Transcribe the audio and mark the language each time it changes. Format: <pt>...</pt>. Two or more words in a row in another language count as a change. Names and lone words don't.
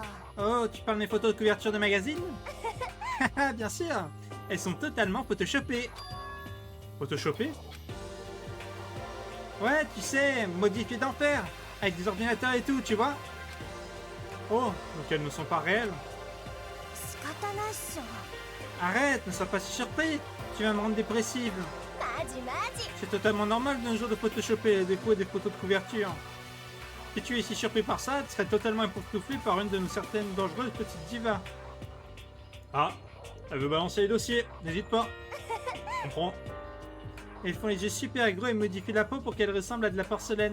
<fr>Oh, tu parles des photos de couverture de magazine? Bien sûr. Elles sont totalement photoshopées. Photoshopées? Ouais, tu sais, modifiées d'enfer. Avec des ordinateurs et tout, tu vois? Oh, donc elles ne sont pas réelles.</fr> <ja>仕方ないっしょ</ja> <fr>Arrête, ne sois pas si surpris. Tu vas me rendre dépressive.</fr> <ja>マジマジ</ja> <fr>C'est totalement normal d'un jour de photoshopper les défauts des photos de couverture. Que tu es si surpris par ça, tu serais totalement époustouflé par une de nos certaines dangereuses petites divas. Ah, elle veut balancer les dossiers, n'hésite pas. Je comprends. Elles font les yeux super gros et modifient la peau pour qu'elle ressemble à de la porcelaine.</fr>